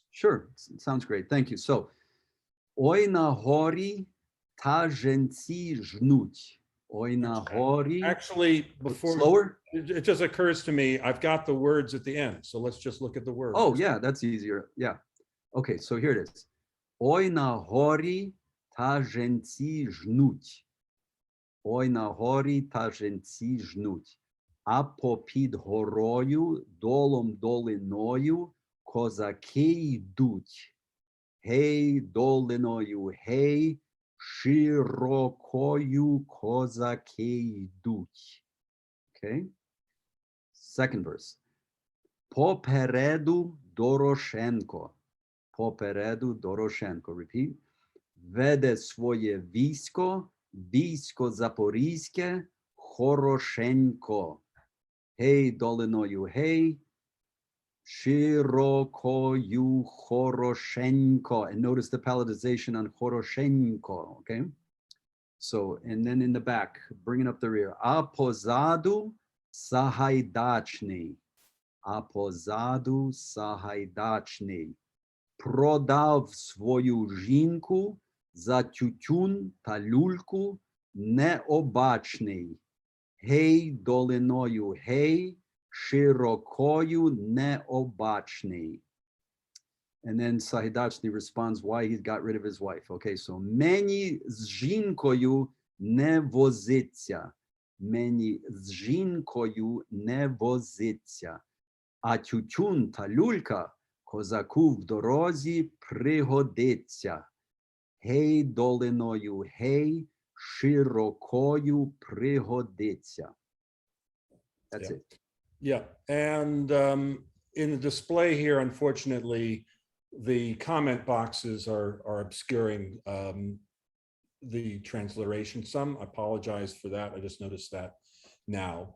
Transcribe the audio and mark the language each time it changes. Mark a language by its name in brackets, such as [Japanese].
[English] Sure, sounds great. Thank you. [Ukrainian] So, oi na hori ta женці жнуть. Oi na hori. [English] Actually, before slower, it just occurs to me, I've got the words at the end, so let's just look at the words. Oh yeah, that's easier. Yeah. Okay, so here it is. [Ukrainian] Ой на горі та женці жнуть. Ой на горі та женці жнуть. А попід горою, долом долиною, козаки йдуть. Гей, долиною, гей, широкою козаки йдуть. [English] Okay. Second verse. [Ukrainian] Попереду Дорошенко. Попереду Дорошенко. [English] Repeat. [Ukrainian] Веде своє військо, військо Запорізьке, хорошенько. Гей, долиною, гей, широкою, хорошенько. [English] And notice the palatalization on хорошенько, okay? So, and then in the back, bringing up the rear. [Ukrainian] А позаду Сагайдачний. А позаду Сагайдачний. Продав свою жінку за тютюн та люльку необачний. Гей, долиною, гей, широкою необачний. [English] And then Сагайдачний responds why he got rid of his wife. Okay, so [Ukrainian] мені з жінкою не возиться. Мені з жінкою не возиться. А тютюн та люлька козаку в дорозі пригодиться. Гей, долиною, гей, широкою пригодиться. [English] That's it. Yeah, and in the display here, unfortunately, the comment boxes are obscuring the transliteration. Some, I apologize for that. I just noticed that now.